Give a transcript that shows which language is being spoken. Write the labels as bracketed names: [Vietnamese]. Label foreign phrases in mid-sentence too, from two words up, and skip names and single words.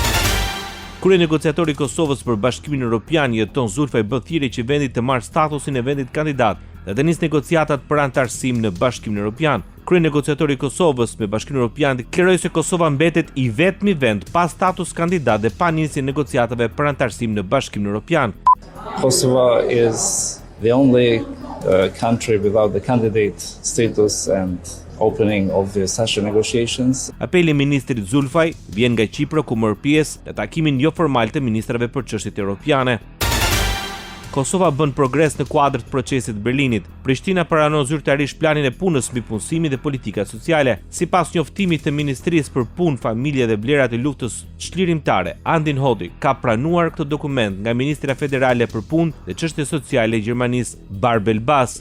[Albanian] Kryenegociatori i Kosovës për Bashkimin Evropian Jeton Zulfaj bë thirrje që vendi të marrë statusin e vendit kandidat dhe të nisë negociatat për anëtarësim në Bashkimin Evropian. Kryenegociatori i Kosovës me Bashkimin Evropian deklaroi se Kosova mbetet i vetmi vend pa status kandidat dhe pa nisje negociatave për anëtarësim në Bashkimin Evropian. [English] Kosovo is the only country without the candidate status and opening of the accession negotiations. [Albanian] Apeli i ministrit Zulfaj vjen nga Kipro ku mor pjesë në takimin jo formal të ministrave për çështjet europiane. Kosova bën progres në kuadër të procesit të Berlinit. Prishtina pranon zyrtarisht planin e punës mbi punësimin dhe politikat sociale. Sipas njoftimit të Ministrisë për Punë, Familje dhe Vlerat e Luftës Çlirimtare, Andin Hodi ka pranuar këtë dokument nga Ministra Federale për Punë dhe Çështje Sociale e Gjermanisë, Barbel Bas.